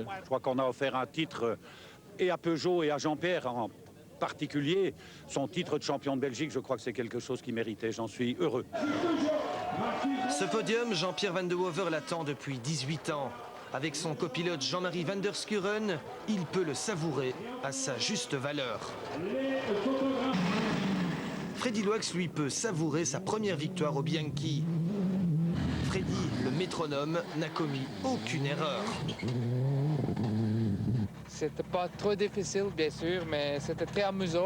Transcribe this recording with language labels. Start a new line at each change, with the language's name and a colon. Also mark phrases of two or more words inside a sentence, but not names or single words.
French: Je crois qu'on a offert un titre et à Peugeot et à Jean-Pierre en particulier. Son titre de champion de Belgique, je crois que c'est quelque chose qui méritait. J'en suis heureux. Ce podium, Jean-Pierre Van de Hover l'attend depuis 18 ans. Avec son copilote Jean-Marie van der Skuren, il peut le savourer à sa juste valeur. Freddy Loax, lui, peut savourer sa première victoire au Bianchi. Freddy, le métronome, n'a commis aucune erreur. C'était pas trop difficile, bien sûr, mais c'était très amusant.